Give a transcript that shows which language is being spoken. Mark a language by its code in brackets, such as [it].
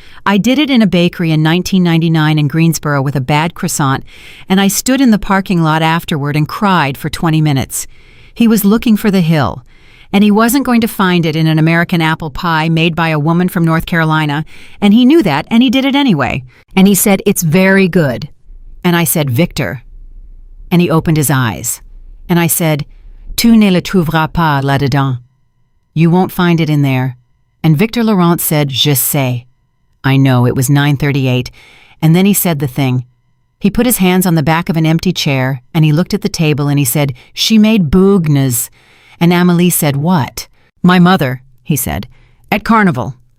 [en] I did it in a bakery in 1999 in Greensboro with a bad croissant, and I stood in the parking lot afterward and cried for 20 minutes. He was looking for the hill, and he wasn't going to find it in an American apple pie made by a woman from North Carolina, and he knew that, and he did it anyway. And he said, "It's very good." And I said, "Victor." And he opened his eyes. And I said, [fr] "Tu ne le trouveras pas là-dedans." [en] You won't find it in there. And Victor Laurent said, [fr] "Je sais." [en] I know, it was 9:38, and then he said the thing. He put his hands on the back of an empty chair, and he looked at the table, and he said, "She made bougnes." And Amelie said, "What?" "My mother," he said, "at Carnival.